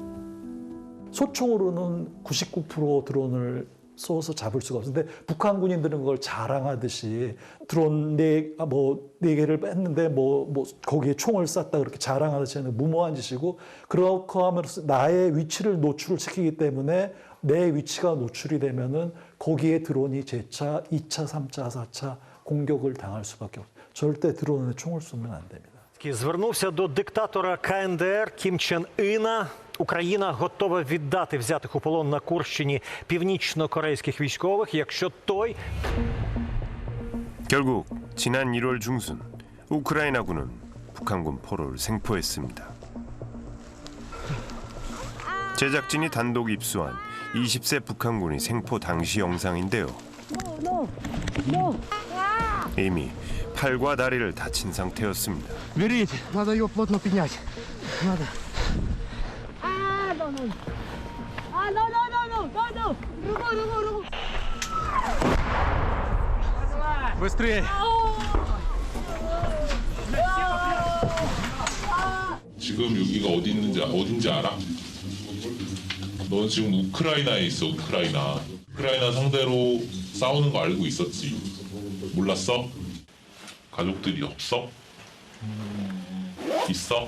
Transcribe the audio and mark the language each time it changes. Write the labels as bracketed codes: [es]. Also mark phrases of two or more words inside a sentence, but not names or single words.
[ko] 소총으로는 99% 드론을 쏘서 잡을 수가 없는데 북한 군인들은 그걸 자랑하듯이 드론 네 개를 했는데 거기에 총을 쐈다 그렇게 자랑하듯이 하는 무모한 짓이고 그렇게 하면서 나의 위치를 노출을 시키기 때문에 내 위치가 노출이 되면은 거기에 드론이 재차, 2차, 3차, 4차 공격을 당할 수밖에 없어요. 절대 드론에 총을 쏘면 안 됩니다. [uk] Звернувся до диктатора КНДР Кім Чен Іна. Україна готова віддати взятих у полон на Курщині північно-корейських військових, якщо той... [ko] 결국 지난 1월 중순 우크라이나군은 북한군 포로를 생포했습니다. 제작진이 단독 입수한 20세 북한군이 생포 당시 영상인데요. 이미 팔과 다리를 다친 상태였습니다. [ru] Берите, надо ее плотно поднять. Надо. Быстрее. [ko] 지금 여기가 어딘지 알아? 넌 지금 우크라이나에 있어. 우크라이나 상대로 싸우는 거 알고 있었지? 몰랐어? 가족들이 없어? 있어?